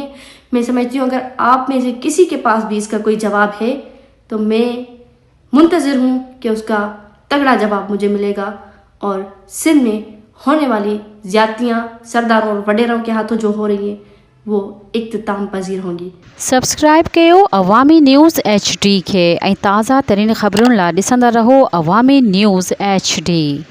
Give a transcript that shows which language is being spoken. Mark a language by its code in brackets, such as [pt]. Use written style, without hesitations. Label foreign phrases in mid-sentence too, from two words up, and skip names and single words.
[ur] میں سمجھتی ہوں اگر آپ میں سے کسی کے پاس بھی اس کا کوئی جواب ہے تو میں منتظر ہوں کہ اس کا تگڑا جواب مجھے ملے گا اور سندھ میں ہونے والی زیادتیاں سرداروں اور وڈیروں کے ہاتھوں جو ہو رہی ہیں وہ اختتام پذیر ہوں گی. [sd] سبسڪرائب कयो अवामी न्यूज़ HD खे ऐं ताज़ा तरीन ख़बरुनि लाइ ॾिसंदा रहो अवामी न्यूज़ HD.